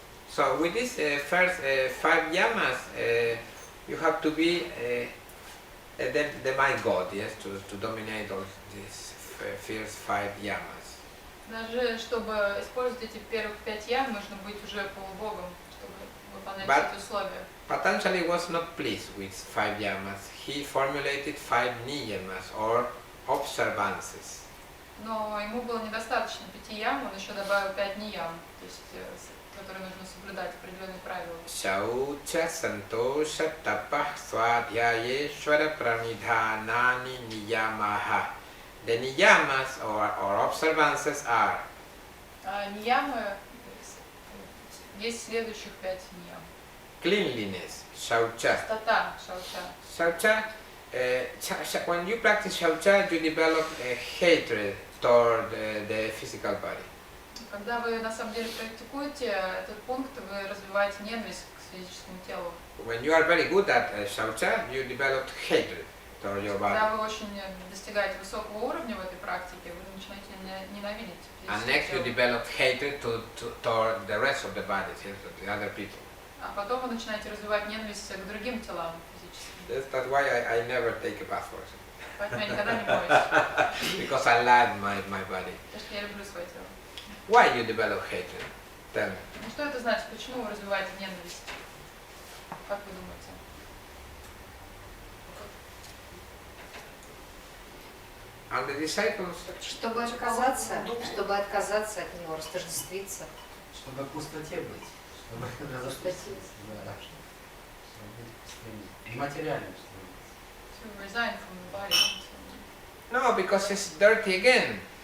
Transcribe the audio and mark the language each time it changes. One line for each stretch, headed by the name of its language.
English: So with these first 5 yamas, you have to be the my God, yes, to dominate all these first 5 yamas.
Russian: Даже чтобы использовать эти первых 5 ям, нужно быть уже полубогом, чтобы выполнять
English: But-
Russian: все эти условия.
English: Patanjali was not pleased with 5 yamas. He formulated 5 niyamas or observances.
Russian: Но ему было недостаточно 5 ям, он еще добавил 5 ниям, то есть, которые нужно соблюдать, определенные правила.
Sanskrit: Shaucha santosha tapah swadhyayeshvara pramidhanani niyamaha.
English: The niyamas or observances are
Russian: А ниямы, есть следующих 5 ниям.
English: cleanliness, shaucha.
Russian: Чистота, шауча.
English: Shaucha, when you practice shaucha, you develop a hatred toward the physical body.
Russian: Когда вы на самом деле практикуете этот пункт, вы развиваете ненависть к физическому телу.
English: When you are very good at shaucha, you develop hatred toward your body.
Russian: Когда вы очень достигаете высокого уровня в этой практике, вы начинаете ненавидеть
English: And
Russian: физическое
English: next you
Russian: тело.
English: develop hatred toward the rest of the body, to the other people.
Russian: А потом вы начинаете развивать ненависть к другим телам физическим.
English: That's why I never take a bath, for example.
Russian: Поэтому я никогда не моюсь,
English: Because I love my body.
Russian: потому что я люблю свое тело.
English: Why you develop hatred? Tell me.
Russian: Ну что это значит? Почему вы развиваете ненависть? Как вы думаете?
English: And the disciples,
Russian: Чтобы отказаться от него, растождествиться. Чтобы в пустоте быть. Чтобы разошлись. Да. Чтобы быть в пустоте. И материальным становиться.
English: To resign from the body. no, because it's dirty again.